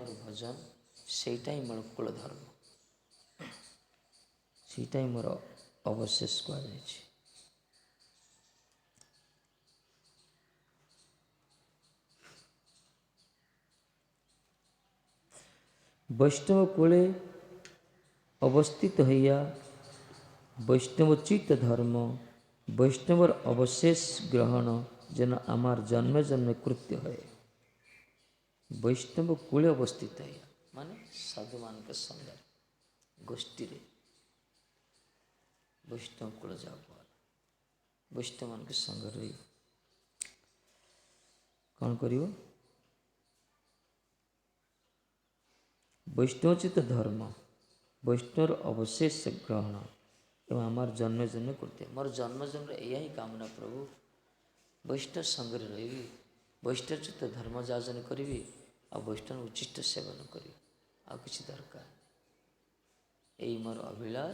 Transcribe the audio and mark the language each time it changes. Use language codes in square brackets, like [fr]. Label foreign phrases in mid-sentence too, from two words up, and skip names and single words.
[or] ଭଜନ ସେଇଟା ହିଁ ମୋର କୂଳ ଧର୍ମ, ସେଇଟା ହିଁ ମୋର ଅବଶେଷ କୁହାଯାଇଛି। [bn] বৈষ্ণব কূলে অবস্থিত হইয়া বৈষ্ণবোচিত ধর্ম বৈষ্ণবর অবশেষ গ্রহণ যেন আমার জন্মে জন্মে কৃত্য হয়। বৈষ্ণব কূলে অবস্থিত হইয়া [or] মানে সাধুମାନଙ୍କ ସଙ୍ଗରେ ଗୋଷ୍ଠୀରେ ବୈଷ୍ଣବ କୂଳ ଯାଉ ବୈଷ୍ଣବମାନଙ୍କ ସଙ୍ଗରେ ରହି କ'ଣ କରିବ? ବୈଷ୍ଣବୋଚିତ ଧର୍ମ ବୈଷ୍ଣବର ଅବଶେଷ ଗ୍ରହଣ ଏବଂ ଆମର ଜନ୍ମ ଜନ୍ମ କୃତ୍ୟ, ମୋର ଜନ୍ମ ଜନ୍ମରେ ଏହା ହିଁ କାମନା ପ୍ରଭୁ, ବୈଷ୍ଣବ ସଙ୍ଗରେ ରହିବି, ବୈଷ୍ଣବୋଚିତ ଧର୍ମ ଯାଜନ କରିବି ଆଉ ବୈଷ୍ଣବ ଉଚ୍ଚିଷ୍ଟ ସେବନ କରିବି, ଆଉ କିଛି ଦରକାର ଏଇ ମୋର ଅଭିଳାଷ।